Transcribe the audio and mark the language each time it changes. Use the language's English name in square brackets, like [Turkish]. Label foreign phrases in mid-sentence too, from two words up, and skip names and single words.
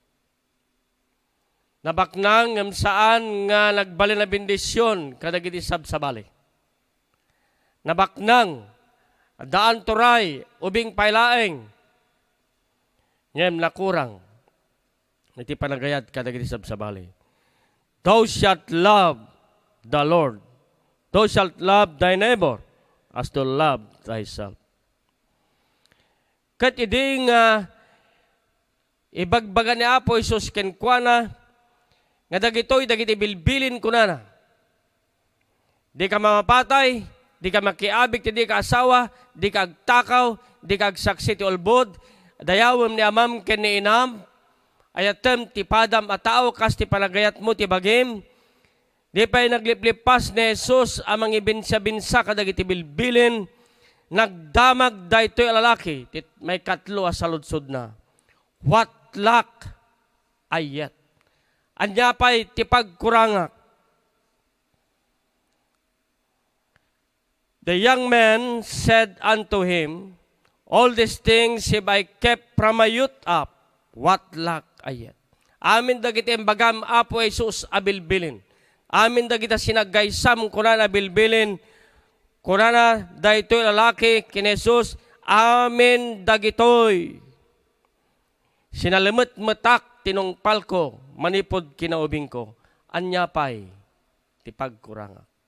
[Iloko] Nabaknang ngem saan nga nagbali na bendisyon kadagiti sabsabali. Nabaknang daan turay ubing pailaeng ngem nakurang iti panagayat kadagiti sabsabali. [English] Thou shalt love the Lord. Thou shalt love thy neighbor as to love thyself. [Iloko] Kat idi nga ibagbaga ni Apo Isus kenkwana nga dagitoy dagiti bilbilin kunana. Di ka mamapatay, di ka makiabig, di ka asawa, di ka agtakaw, di ka agsaksi ti ulbod, dayawem ni amam ken ni inam, ayatem ti padam a tao kas ti panagayat mo ti bagim. Di pa'y nagliplipas ni Jesus amang ibinsa-binsa kadagiti bilbilin, nagdamag daytoy alalaki, may katlo a saludsod na. [English] What lack ayet. [Iloko] Anya pa'y tipagkurangak. [English] The young man said unto him, all these things have I kept from my youth up. What lack ayet. [Iloko] Amin dagiti embagam Apo Jesus abilbilin. Amin dagita sinagaysam kunana bilbilin. Kunana daytoy lalaki kin Jesus. Amin dagitoy. Sinalimet-metak tinungpal ko, manipod kinaubing ko, anyapay, tipagkuranga.